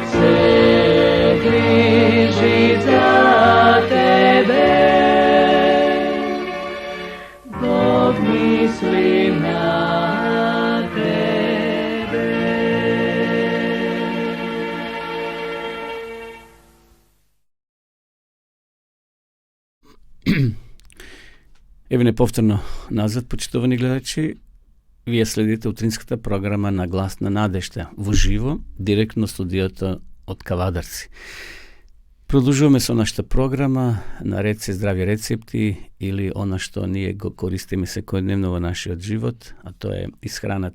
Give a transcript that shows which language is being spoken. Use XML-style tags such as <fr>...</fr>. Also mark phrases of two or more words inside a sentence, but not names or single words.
<hr>Se križi za tebe, Bog misli na tebe.</hr> <mk>Еве повторно назад, почитувани гледачи. Вие следите утринската програма на Глас на надежда во живо, директно студиото од Кавадарци. Продолжуваме со нашата програма, наред се здрави рецепти или она што ние го користиме секојдневно во нашиот живот, а тоа е исхраната.</mk>